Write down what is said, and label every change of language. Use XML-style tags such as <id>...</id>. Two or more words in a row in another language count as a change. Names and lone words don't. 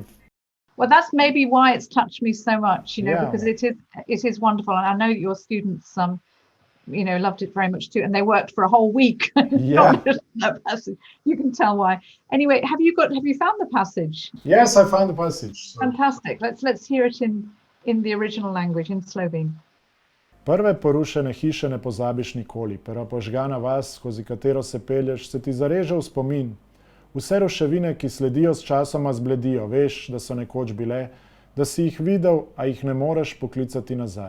<en>Well, that's maybe why it's touched me so much, because it is wonderful, and I know that your students, loved it very much too, and they worked for a whole week. Yeah, that passage. You can tell why. Anyway, have you found the passage? Yes, I found the passage. So. Fantastic. Let's hear it in the original language, in Slovene.</en> <sl>Prve porušene hiše ne pozabiš nikoli, prva požgana vas, skozi katero se pelješ, se ti zareže v spomin. Vse ruševine, ki sledijo, s časoma zbledijo, veš, da so nekoč bile, da si jih videl, a jih ne moreš poklicati nazaj.</sl>